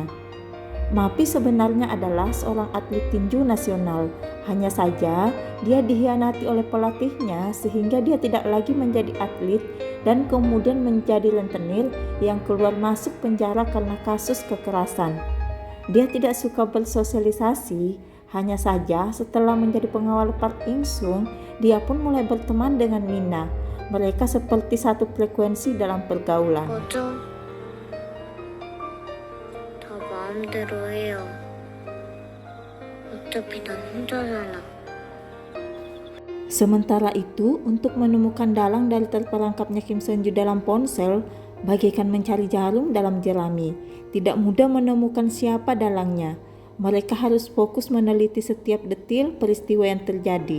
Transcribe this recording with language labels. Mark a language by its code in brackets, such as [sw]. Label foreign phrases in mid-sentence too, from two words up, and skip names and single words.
[id] Mapi sebenarnya adalah seorang atlet tinju nasional, hanya saja dia dikhianati oleh pelatihnya sehingga dia tidak lagi menjadi atlet dan kemudian menjadi rentenir yang keluar masuk penjara karena kasus kekerasan. Dia tidak suka bersosialisasi, hanya saja setelah menjadi pengawal Park In-sung, dia pun mulai berteman dengan Mina. Mereka seperti satu frekuensi dalam pergaulan. [ko] 마음대로 해요. 어차피 난 혼자 살아. [id] Sementara itu, untuk menemukan dalang dari terperangkapnya Kim Son Ju dalam ponsel, bagaikan mencari jarum dalam jerami. Tidak mudah menemukan siapa dalangnya. Mereka harus fokus meneliti setiap detil peristiwa yang terjadi.